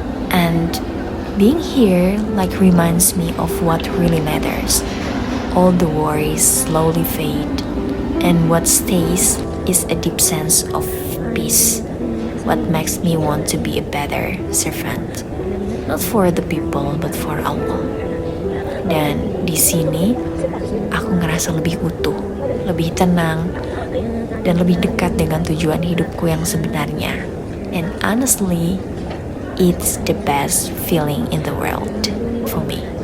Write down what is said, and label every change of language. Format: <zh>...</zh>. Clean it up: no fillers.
<en>And being here like reminds me of what really matters. All the worries slowly fade, and what stays is a deep sense of peace. What makes me want to be a better servant, not for the people but for Allah.</en> <id>Dan di sini aku ngerasa lebih utuh, lebih tenang, dan lebih dekat dengan tujuan hidupku yang sebenarnya.</id> <en>And honestly, it's the best feeling in the world for me.</en>